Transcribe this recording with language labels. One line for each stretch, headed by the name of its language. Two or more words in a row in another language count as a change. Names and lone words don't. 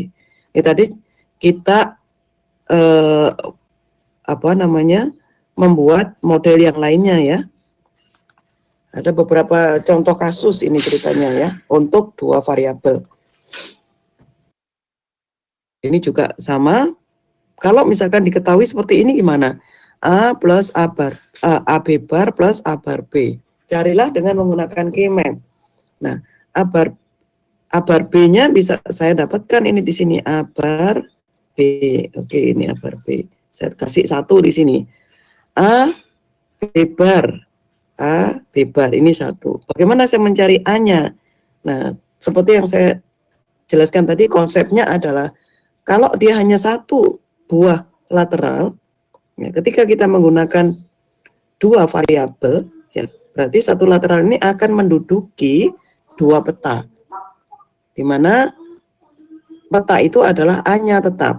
Indonesian: Ini tadi kita membuat model yang lainnya ya. Ada beberapa contoh kasus ini ceritanya ya, untuk 2 variabel. Ini juga sama. Kalau misalkan diketahui seperti ini gimana? A plus A bar, AB bar plus A bar B. Carilah dengan menggunakan keymap. Nah, A bar B-nya bisa saya dapatkan ini di sini A bar B. Oke, ini A bar B. Saya kasih 1 di sini. A B bar. A B bar ini 1. Bagaimana saya mencari A-nya? Nah, seperti yang saya jelaskan tadi, konsepnya adalah kalau dia hanya 1 buah lateral, ya, ketika kita menggunakan 2 variabel, ya, berarti 1 lateral ini akan menduduki 2 peta, di mana peta itu adalah A-nya tetap.